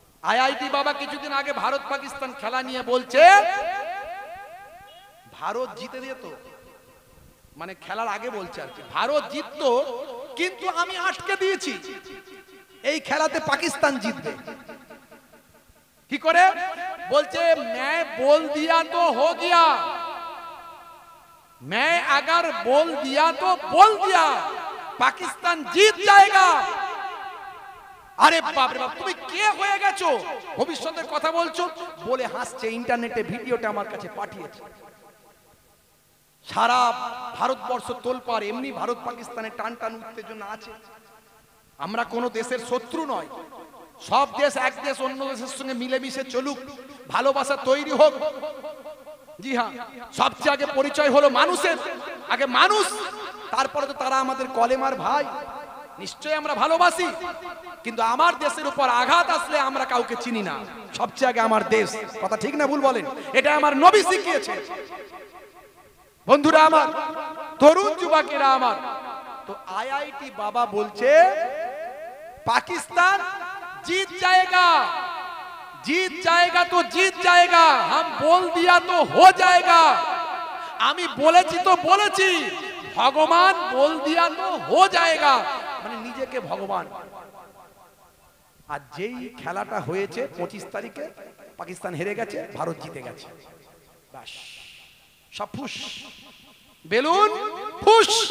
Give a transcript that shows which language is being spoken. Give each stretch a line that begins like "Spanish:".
Bangla: IIT বাবা কিছুদিন আগে ভারত পাকিস্তান খেলা নিয়ে বলছে ভারত জিতে যেত, মানে খেলার আগে বলছে আর কি, ভারত জিততো কিন্তু আমি আটকে দিয়েছি, এই খেলাতে পাকিস্তান জিতবে। কি করে বলছে?
Hindi: मैं बोल दिया तो हो गया, मैं अगर बोल दिया तो बोल दिया, पाकिस्तान जीत जाएगा।
Bangla: আরে বাপ রে বাপ, তুমি কে হয়ে গেছো ভবিষ্যতের কথা বলছো বলে হাসছে। ইন্টারনেটে ভিডিওটা আমার কাছে পাঠিয়েছে। সারা ভারতবর্ষ তোলপাড়, এমনি ভারত পাকিস্তানের টান টান উত্তেজনা আছে। আমরা কোন দেশের শত্রু নয়, সব দেশ এক দেশ অন্য দেশের সঙ্গে মিলেমিশে চলুক, ভালোবাসা তৈরি হোক। জি হ্যাঁ, সবচেয়ে আগে পরিচয় হলো মানুষের, আগে মানুষ, তারপরে তো তারা আমাদের কলেমার ভাই। নিশ্চয়ই আমরা ভালোবাসি, কিন্তু আমার দেশের উপর আঘাত আসলে আমরা কাউকে চিনি না, সবচেয়ে আগে আমার দেশ। কথা ঠিক না ভুল বলেন? এটা আমার নবী শিখিয়েছে। বন্ধুরা আমার, তরুণ যুবকেরা আমার, তো আইআইটি বাবা বলছে
Hindi: पाकिस्तान जीत जाएगा, जीत जाएगा तो जीत जाएगा, हम बोल दिया तो हो जाएगा।
Bangla: আমি বলেছি তো বলেছি, ভগবান
Hindi: বল দিয়া তো हो जाएगा,
Bangla: মানে নিজেকে ভগবান। আর যেই খেলাটা হয়েছে 25 তারিখে পাকিস্তান হেরে গেছে, ভারত জিতে গেছে, বাস সব ফুস, বেলুন ফুস।